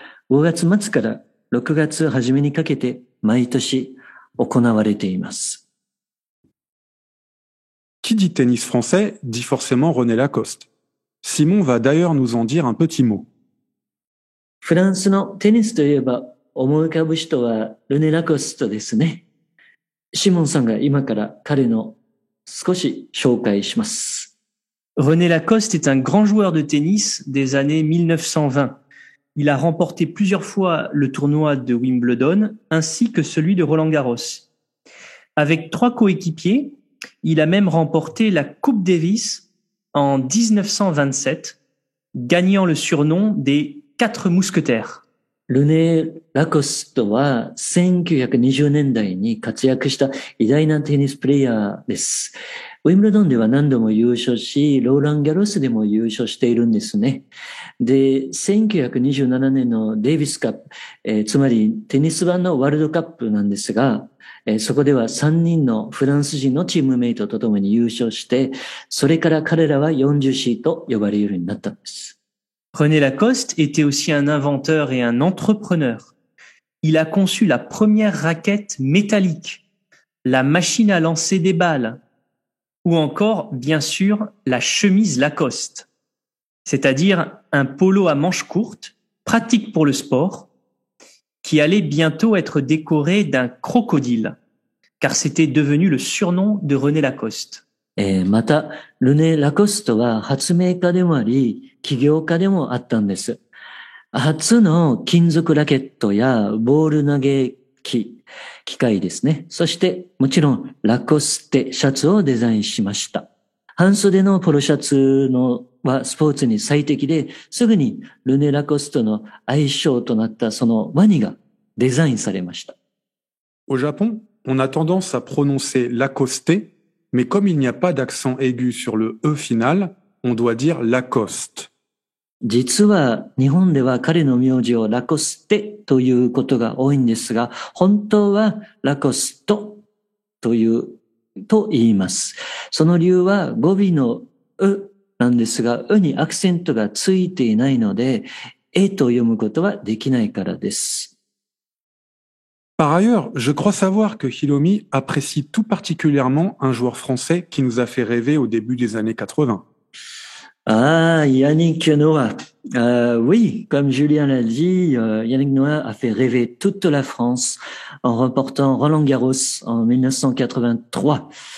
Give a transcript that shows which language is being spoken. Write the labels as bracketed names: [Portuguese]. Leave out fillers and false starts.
[Japanese] 5月末から6月初めにかけて毎年行われています。 [French] Qui dit tennis français dit forcément René Lacoste. Simon va d'ailleurs nous en dire un petit mot. [Japanese] フランスのテニスといえば思い浮かぶ人はルネ・ラコストですね。シモンさんが今から彼の少し紹介します。 [French] René Lacoste est un grand joueur de tennis des années 1920. Il a remporté plusieurs fois le tournoi de Wimbledon ainsi que celui de Roland-Garros. Avec 3 coéquipiers, il a même remporté la Coupe Davis en 1927, gagnant le surnom des 4 mousquetaires. [Japanese] ルネ・ラコストは1920年代に活躍した偉大なテニスプレイヤーです。ウィンブルドンでは何度も優勝し、ローラン・ギャロスでも優勝しているんですね。で、1927年のデイビスカップ、つまりテニス版のワールドカップなんですが、そこでは3人のフランス人のチームメイトと共に優勝して、それから彼らは40シーと呼ばれるようになったんです。 [French] René Lacoste était aussi un inventeur et un entrepreneur. Il a conçu la première raquette métallique, la machine à lancer des balles, ou encore, bien sûr, la chemise Lacoste, c'est-à-dire un polo à manches courtes, pratique pour le sport, qui allait bientôt être décoré d'un crocodile, car c'était devenu le surnom de René Lacoste. [Japanese] また、ルネ・ラコストは発明家でもあり、起業家でもあったんです。初の金属ラケットやボール投げ機械ですね。そしてもちろんラコステシャツをデザインしました。半袖のポロシャツはスポーツに最適で、すぐにルネ・ラコストの愛称となったそのワニがデザインされました。 [French] Au Japon, on a tendance à prononcer Lacoste, mais comme il n'y a pas d'accent aigu sur le E final, on doit dire Lacoste. [Japanese] 実は日本では彼の名字をラコステということが多いんですが、本当はラコストと言います。その理由は語尾のうなんですが、うにアクセントがついていないので、えと読むことはできないからです。 [French] Par ailleurs, je crois savoir que Hiromi apprécie tout particulièrement un joueur français qui nous a fait rêver au début des années 80. Yannick Noah. Oui, comme Julien l'a dit, Yannick Noah a fait rêver toute la France en remportant Roland-Garros en 1983.